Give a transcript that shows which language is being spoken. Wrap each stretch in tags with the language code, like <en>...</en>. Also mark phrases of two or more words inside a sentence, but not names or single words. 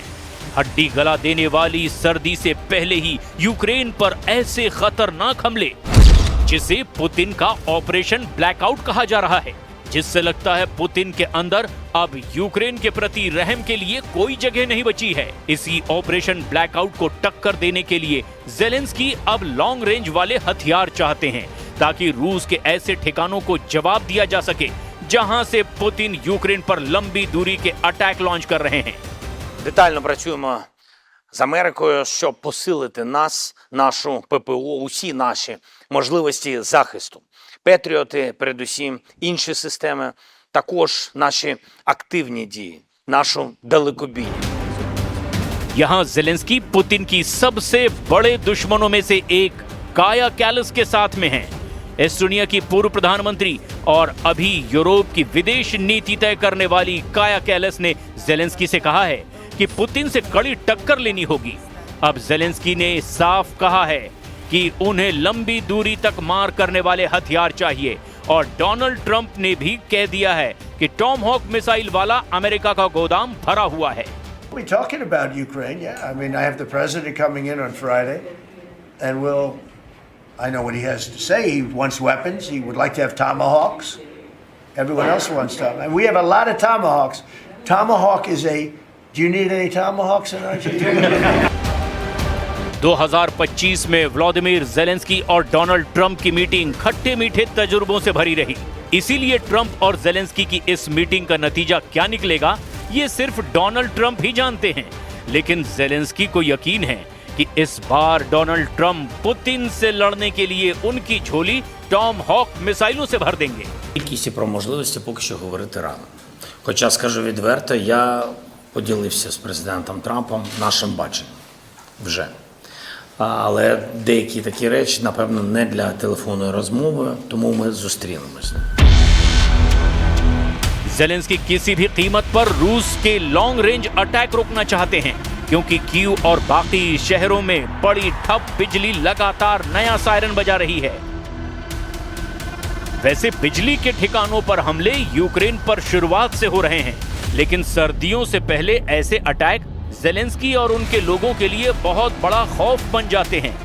<hi>हड्डी गला देने वाली सर्दी से पहले ही यूक्रेन पर ऐसे खतरनाक हमले जिसे पुतिन का</hi> <en>operation blackout</en> <hi>कहा जा रहा है, जिससे लगता है पुतिन के अंदर अब यूक्रेन के प्रति रहम के लिए कोई जगह नहीं बची है। इसी</hi> <en>operation blackout</en> <hi>को टक्कर देने के लिए जेलेंस्की अब</hi> <en>long range</en> <hi>वाले हथियार चाहते हैं ताकि रूस के ऐसे ठिकानों को जवाब दिया जा सके जहां से पुतिन यूक्रेन पर लंबी दूरी के अटैक लॉन्च कर रहे हैं।</hi> <uk>Детально працюємо з Америкою, щоб посилити нас, нашу ППО, усі наші можливості захисту. Петріоти, передусім, інші системи, також наші активні дії, нашу далекобійність.</uk> <hi>यहां जेलेंस्की पुतिन की सबसे बड़े दुश्मनों में से एक काया कैलस के साथ में हैं। एस्टोनिया की पूर्व प्रधानमंत्री और अभी यूरोप की विदेश नीति तय करने वाली काया कैलस ने जेलेंस्की से कहा है कि पुतिन से कड़ी टक्कर लेनी होगी। अब जेलेंस्की ने साफ कहा है कि उन्हें लंबी दूरी तक मार करने वाले हथियार चाहिए और डोनाल्ड ट्रंप ने भी कह दिया है कि टॉमहॉक मिसाइल वाला अमेरिका का गोदाम भरा हुआ है।</hi> <en>We're talking about Ukraine, yeah. I mean, I have the president coming in on Friday, and I know what he has to say. He wants weapons. He would like to have tomahawks. Everyone else wants tomahawks. And we have a lot of tomahawks. Tomahawk is do you need any tomahawks in Argentina?</en> <hi>2025 में व्लादिमीर जेलेंस्की और डोनाल्ड ट्रंप की मीटिंग खट्टे मीठे तजुर्बों से भरी रही। इसीलिए ट्रंप और जेलेंस्की की इस मीटिंग का नतीजा क्या निकलेगा ये सिर्फ डोनाल्ड ट्रंप ही जानते हैं, लेकिन जेलेंस्की को यकीन है कि इस बार डोनाल्ड ट्रंप पुतिन से लड़ने के लिए उनकी झोली टॉमहॉक मिसाइलों से भर देंगे।</hi> <uk>Кількість про можливості поки що говорити рано. Хоча, скажу відверто, я поділився з президентом Трампом нашим баченням вже. Але деякі такі речі, напевно, не для телефонної розмови, тому ми зустрінемось.</uk> <hi>जेलेंस्की किसी भी कीमत पर रूस के</hi> <en>long range attack</en> <hi>रोकना चाहते हैं क्योंकि कीव और बाकी शहरों में बड़ी ठप बिजली लगातार नया सायरन बजा रही है। वैसे बिजली के ठिकानों पर हमले यूक्रेन पर शुरुआत से हो रहे हैं, लेकिन सर्दियों से पहले ऐसे अटैक जेलेंस्की और उनके लोगों के लिए बहुत बड़ा खौफ बन जाते हैं।</hi>